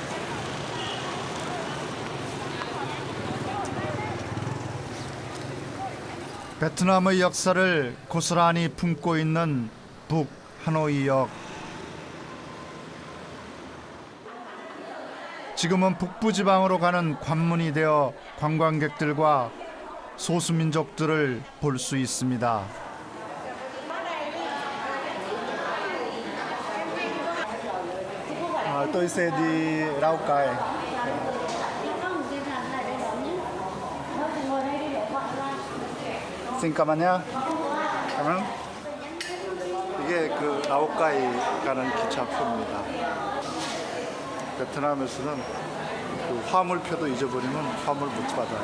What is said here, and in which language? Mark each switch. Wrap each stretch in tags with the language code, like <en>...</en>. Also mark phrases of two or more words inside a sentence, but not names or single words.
<ko>베트남의 역사를 고스란히 품고 있는 북 하노이역. 지금은 북부지방으로 가는 관문이 되어 관광객들과 소수민족들을 볼 수 있습니다.</ko> <vi>tôi sẽ đi Lào Cai. Xin cảm ơn nha. cảm ơn.</vi> <ko>이게 그 라오카이 가는 기차표입니다. 베트남에서는 그 화물표도 잊어버리면 화물 못 받아요.</ko>